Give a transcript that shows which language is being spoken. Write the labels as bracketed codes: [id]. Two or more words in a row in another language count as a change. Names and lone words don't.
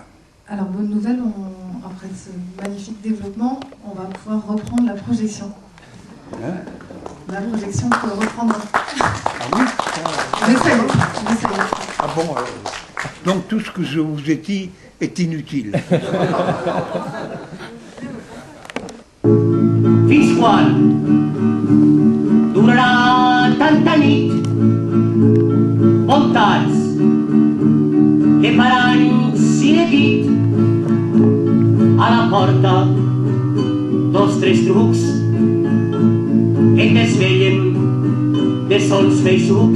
[fr] Alors, bonne nouvelle, après ce magnifique développement, on va pouvoir reprendre la projection. La projection peut reprendre. Ah oui J'essaye. Ah bon, donc tout ce que je vous ai dit est inutile. [ca] Fins quan durarà tanta nit? Voltats que faran cinequit a la porta dos tres trucs que et desveien de sons feixucs.